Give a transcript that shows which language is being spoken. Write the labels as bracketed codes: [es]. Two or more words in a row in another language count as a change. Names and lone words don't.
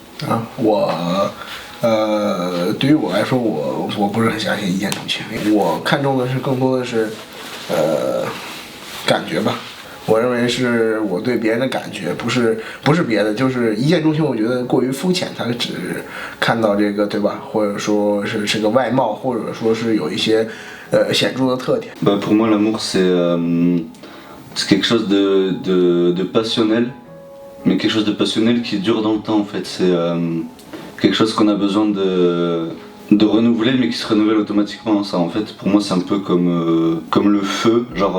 [zh] 对于我来说，我不是很相信一见钟情，我看重的是更多的是感觉吧。我认为是我对别人的感觉，不是别的，就是一见钟情。我觉得过于肤浅，他只看到这个，对吧？或者说是个外貌，或者说是有一些显著的特点。 [fr] Pour moi, l'amour c'est quelque chose de passionnel, mais quelque chose de passionnel qui dure dans le temps en fait. C'est quelque chose qu'on a besoin de renouveler, mais qui se renouvelle automatiquement. Ça, en fait, pour moi, c'est un peu comme le feu, genre.